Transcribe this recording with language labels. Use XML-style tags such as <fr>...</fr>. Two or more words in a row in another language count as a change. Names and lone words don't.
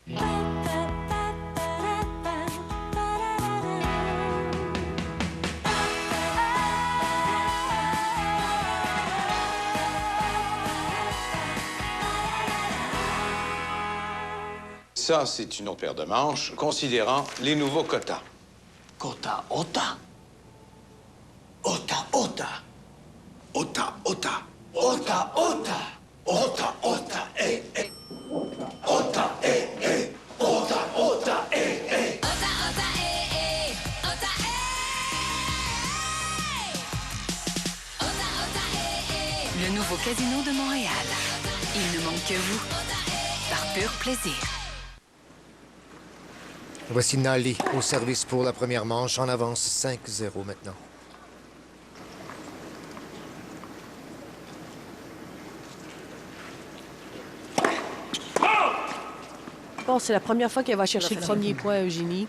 <fr>Ça, c'est une autre paire de manches, considérant les nouveaux quotas. Ota, ota. Ota, ota. Ota, ota. Ota, ota. Ota, ota, eh, eh. Ota, eh, eh. Ota, ota, eh, eh. Ota, ota, eh, eh. Ota, eh. Ota, ota, eh, eh. Le nouveau casino de Montréal. Il ne manque que vous. Par pur plaisir. Voici Nali au service pour la première manche. En avance 5-0 maintenant. Bon, c'est la première fois qu'elle va chercher le premier point, Eugénie.</fr>